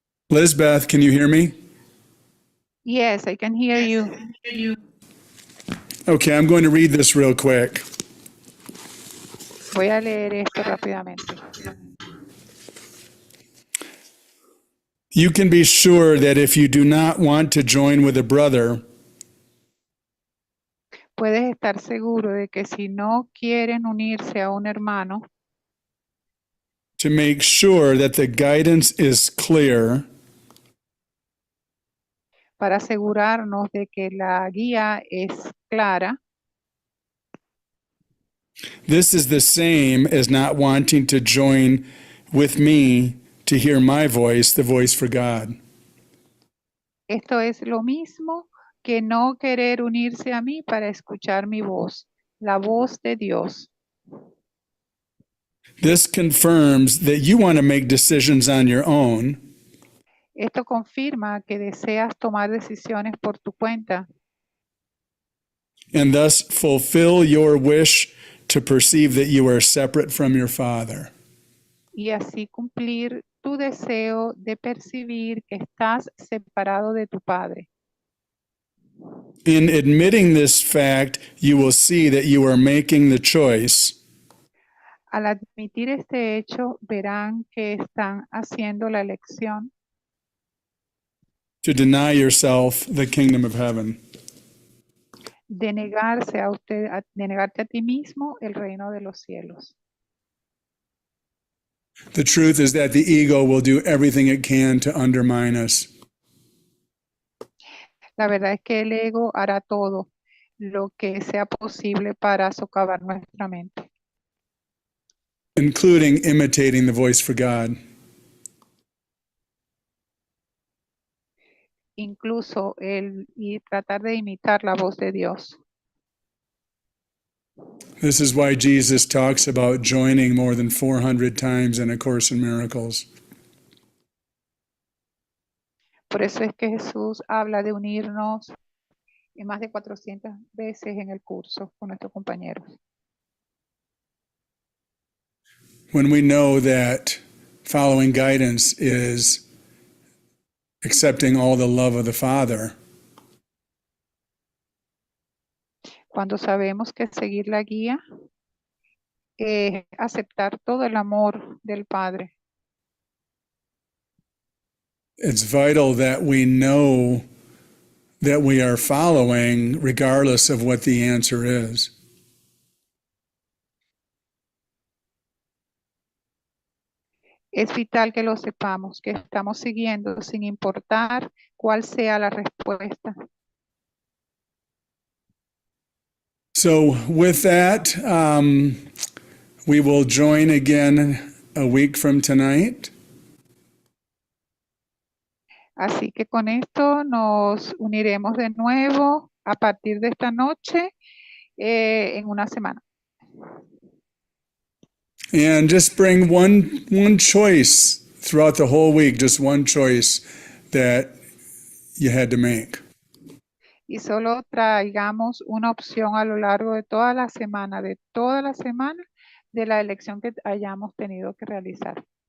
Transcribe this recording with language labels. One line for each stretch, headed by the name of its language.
English: Lisbeth, can you hear me? Yes, I can hear you. Okay, I'm going to read this real quick.
Spanish: Voy a leer esto rápidamente.
English: You can be sure that if you do not want to join with a brother,
Spanish: Puedes estar seguro de que si no quieren unirse a un hermano,
English: to make sure that the guidance is clear,
Spanish: para asegurarnos de que la guía es clara,
English: this is the same as not wanting to join with me to hear my voice, the voice for God.
Spanish: esto es lo mismo que no querer unirse a mí para escuchar mi voz, la voz de Dios.
English: This confirms that you want to make decisions on your own,
Spanish: Esto confirma que deseas tomar decisiones por tu cuenta
English: and thus fulfill your wish to perceive that you are separate from your Father.
Spanish: y así cumplir tu deseo de percibir que estás separado de tu Padre.
English: In admitting this fact, you will see that you are making the choice
Spanish: Al admitir este hecho, verán que están haciendo la elección
English: to deny yourself the kingdom of heaven.
Spanish: de negarse a usted, de negarte a ti mismo el reino de los cielos.
English: The truth is that the ego will do everything it can to undermine us.
Spanish: La verdad es que el ego hará todo lo que sea posible para socavar nuestra mente,
English: Including imitating the voice for God.
Spanish: incluso y tratar de imitar la voz de Dios.
English: This is why Jesus talks about joining more than 400 times in A Course in Miracles.
Spanish: Por eso es que Jesús habla de unirnos en más de 400 veces en el curso con nuestros compañeros.
English: When we know that following guidance is accepting all the love of the Father,
Spanish: Cuando sabemos que seguir la guía es aceptar todo el amor del Padre.
English: It's vital that we know that we are following regardless of what the answer is.
Spanish: Es vital que lo sepamos, que estamos siguiendo sin importar cuál sea la respuesta.
English: So, with that, we will join again a week from tonight.
Spanish: Así que con esto nos uniremos de nuevo a partir de esta noche en una semana.
English: And just bring one choice throughout the whole week, just one choice that you had to make.
Spanish: Y solo traigamos una opción a lo largo de toda la semana, de la elección que hayamos tenido que realizar.